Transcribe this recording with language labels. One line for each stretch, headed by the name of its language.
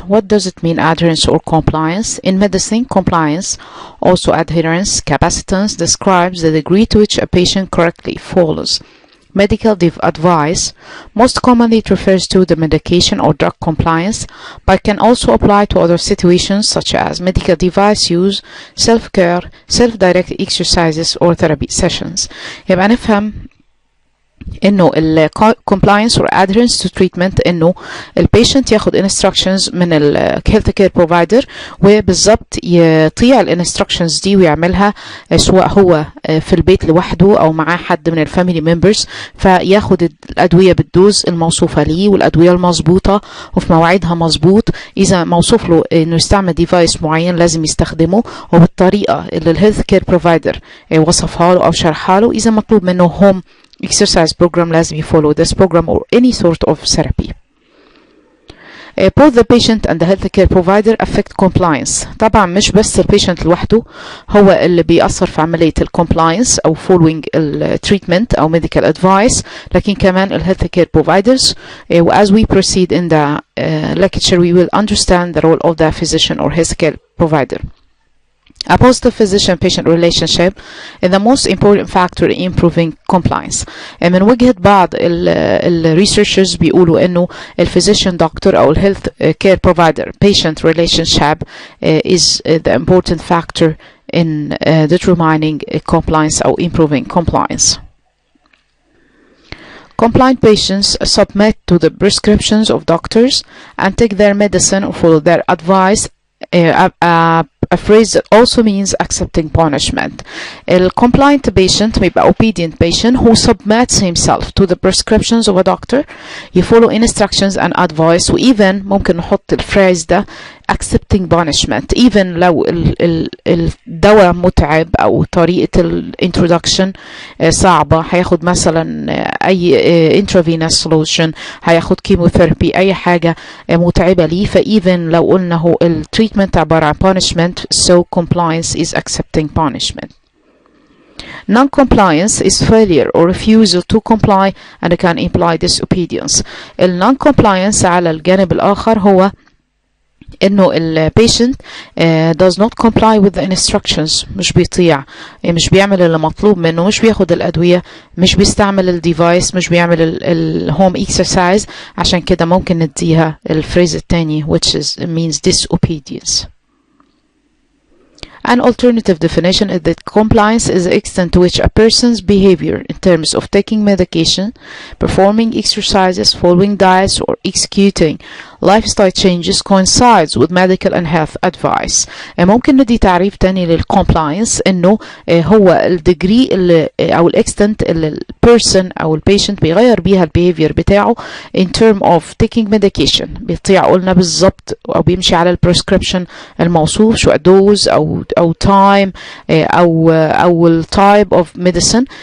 English: What does it mean, adherence or compliance? In medicine, compliance, also adherence, capacitance, describes the degree to which a patient correctly follows medical advice. Most commonly it refers to the medication or drug compliance, but can also apply to other situations such as medical device use, self-care, self-directed exercises or therapy sessions.
Arabic: يبقى نفهم انه ال
English: compliance or adherence to treatment
Arabic: انه البيشنت ياخد instructions من ال health care provider وبالظبط يطيع ال instructions دي ويعملها، سواء هو في البيت لوحده او معاه حد من الفاميلي ممبرز، فياخد الادويه بالدوز الموصوفه ليه والادويه المظبوطه وفي مواعيدها مظبوط. اذا موصوف له انه يستعمل ديفايس معين لازم يستخدمه وبالطريقه اللي الهيلث كير بروفايدر وصفها له او شرحها له. اذا مطلوب منه
English: home exercise program
Arabic: لازم
English: follow this program or any sort of therapy. Both the patient and the healthcare provider affect compliance.
Arabic: طبعا مش بس البيشنت لوحده هو اللي بيأثر في عملية compliance أو
English: following treatment
Arabic: أو
English: medical advice،
Arabic: لكن كمان healthcare providers.
English: As we proceed in the lecture, we will understand the role of the physician or healthcare provider. A positive physician-patient relationship is the most important factor in improving compliance.
Arabic: من وجهة بعض
English: researchers
Arabic: بيقولوا إنه
English: physician doctor أو health care provider patient relationship is the important factor in determining compliance or improving compliance. Compliant patients submit to the prescriptions of doctors and take their medicine or follow their advice. A phrase that also means accepting punishment. A compliant patient may be obedient patient who submits himself to the prescriptions of a doctor. You follow instructions and advice.
Arabic: وإيفن ممكن نحط الفريز ده
English: accepting punishment.
Arabic: even لو الدواء متعب أو طريقة الانترودكشن صعبة، هياخد مثلا أي intravenous solution، هياخد chemotherapy، أي حاجة متعبة ليه، فإيفن لو قلنا هو التريتمنت عبارة عن punishment،
English: so compliance is accepting punishment. Non-compliance is failure or refusal to comply and can imply disobedience.
Arabic: Non-compliance على الجانب الآخر هو انه
English: patient does not comply with the instructions،
Arabic: مش بيطيع، مش بيعمل اللي مطلوب منه، مش بياخد الادويه، مش بيستعمل الديفايس، مش بيعمل الهوم اكسرسايز. عشان كده ممكن نديها الفريز التاني
English: which means disobedience. An alternative definition is that compliance is the extent to which a person's behavior in terms of taking medication, performing exercises, following diets, or executing lifestyle changes coincides with medical and health advice.
Arabic: ممكن ندي تعريف تاني للcompliance انه هو الديجري او الاكستنت اللي البيرسون او البيشنت بيغير بيها البيهيفير بتاعه
English: in term of taking medication،
Arabic: بيطيع قلنا بالظبط او بيمشي على البريسكريبشن الموصوف، شو دوز او time او التايب of medicine.